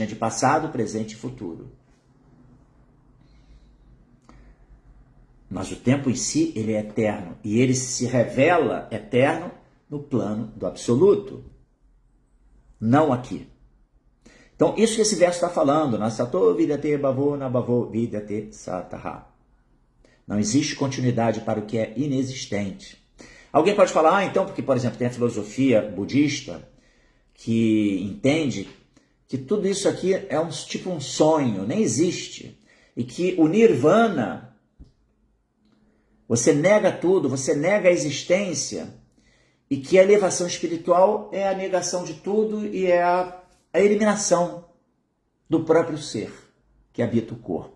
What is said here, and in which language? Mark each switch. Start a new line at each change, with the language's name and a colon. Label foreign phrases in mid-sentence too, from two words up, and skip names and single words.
Portuguese: De passado, presente e futuro. Mas o tempo em si, ele é eterno. E ele se revela eterno no plano do absoluto. Não aqui. Então, isso que esse verso está falando.
Sanskrit: Nasato vidyate bhavo nabhavo vidyate sataha.
Portuguese: Não existe continuidade para o que é inexistente. Alguém pode falar, então, porque, por exemplo, tem a filosofia budista que entende que tudo isso aqui é tipo um sonho, nem existe. E que o nirvana, você nega tudo, você nega a existência, e que a elevação espiritual é a negação de tudo e é a eliminação do próprio ser que habita o corpo.